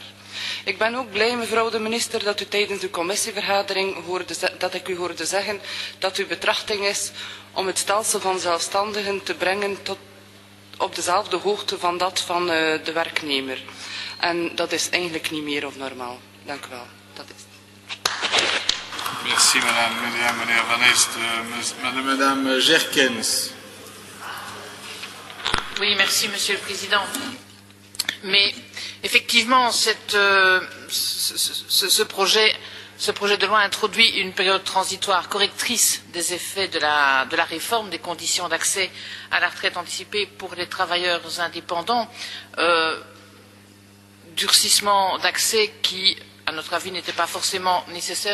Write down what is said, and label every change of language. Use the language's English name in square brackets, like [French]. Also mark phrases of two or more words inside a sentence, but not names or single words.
[Dutch] Ik ben ook blij, mevrouw de minister, dat u tijdens de commissievergadering hoorde zeggen dat uw betrachting is om het stelsel van zelfstandigen te brengen tot op dezelfde hoogte van dat van de werknemer. En dat is eigenlijk niet meer of normaal. Dank u wel. Dat is het. [French] Merci madame, meneer Van Est. Madame Gerkens. Oui, merci Monsieur le Président. Mais effectivement, ce projet de loi introduit une période transitoire correctrice des effets de la réforme des conditions d'accès à la retraite anticipée pour les travailleurs indépendants, durcissement d'accès qui, à notre avis, n'était pas forcément nécessaire.